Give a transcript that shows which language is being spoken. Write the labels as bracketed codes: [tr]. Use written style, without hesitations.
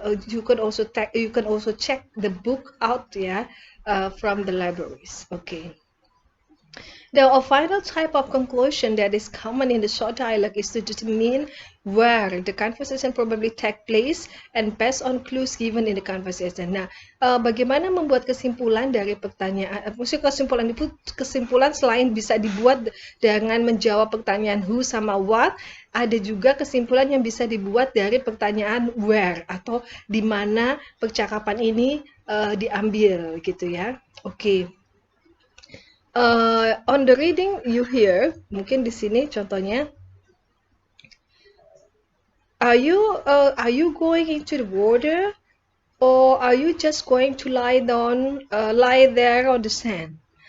[en] You can also check the book out, from the libraries. Okay. Now, a final type of conclusion that is common in the short dialogue is to determine where the conversation probably take place and based on clues given in the conversation. [id] Nah, bagaimana membuat kesimpulan dari pertanyaan? Maksudnya kesimpulan selain bisa dibuat dengan menjawab pertanyaan who sama what, ada juga kesimpulan yang bisa dibuat dari pertanyaan where atau di mana percakapan ini diambil, gitu ya. Oke. [en] On the reading you hear, [id] mungkin di sini contohnya, [en] are you going into the water, or are you just going to lie there on the sand?